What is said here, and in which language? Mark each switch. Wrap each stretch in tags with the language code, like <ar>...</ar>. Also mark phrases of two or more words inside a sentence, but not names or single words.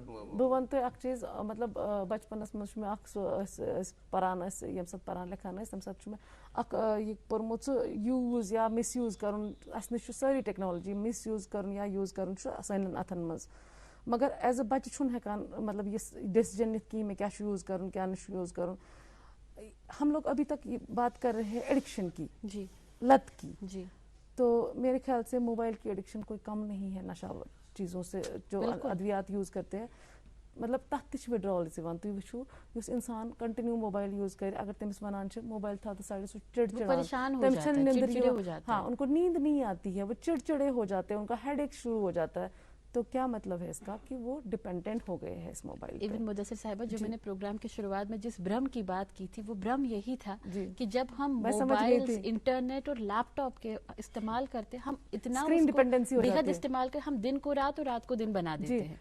<ks>بہٕ وَنہٕ تۄہہِ اکھ چیٖز مطلب بچپنس منٛز چھُ مےٚ اکھ سُہ أسۍ پران ٲسۍ ییٚمہِ ساتہٕ پران لیکھان ٲسۍ تَمہِ ساتہٕ چھُ مےٚ اکھ یہِ کوٚرمُت سُہ یوٗز یا مِس یوٗز کرُن اَسہِ نِش چھُ سٲری ٹیکنالوجی مِس یوٗز کرُن یا یوٗز کرُن چھُ سانٮ۪ن اَتھن منٛز مگر ایز اے بچہِ چھُنہٕ ہٮ۪کان مطلب یہِ ڈیسِجن نِتھ کِہیٖنۍ مےٚ کیٛاہ چھُ یوٗز کرُن کیٛاہ نہٕ چھُ یوٗز کرُن.</ks> <ur>ہم لوگ ابھی تک یہ بات کر رہے ہیں ایڈکشن کی جی لت کی جی تو میرے خیال سے موبائل کی ایڈکشن کوئی کم نہیں ہے نشاور چیزوں سے جو ادویات یوز کرتے ہیں مطلب</ur> <ks>تتھ تہِ چھِ وِڈرٛالٕز یِوان تُہۍ وٕچھِو یُس اِنسان کنٹِنیوٗ موبایل یوٗز کرِ اگر تٔمِس ونان چھِ موبایل تھاو تو سایڈ سُہ چڑچڑان تٔمِس چھَنہٕ نیندٕر یِوان</ks> <ur>ہاں ان کو نیند نہیں آتی ہے وہ چڑچڑے ہو جاتے ہیں ان کا ہیڈ ایک شروع ہو جاتا ہے. تو کیا مطلب ہے اس کا کہ وہ ڈپینڈنٹ ہو گئے ہیں اس موبائل. ایون مدثر صاحبہ جو میں نے پروگرام کی شروعات میں جس برہم کی بات کی تھی وہ برہم یہی تھا کہ جب ہم</ur> <en>mobile internet</en> <ur>اور لیپ ٹاپ کے استعمال کرتے ہم اتنا بےحد استعمال کرتے ہم دن کو رات اور رات کو دن بنا دیتے ہیں.</ur>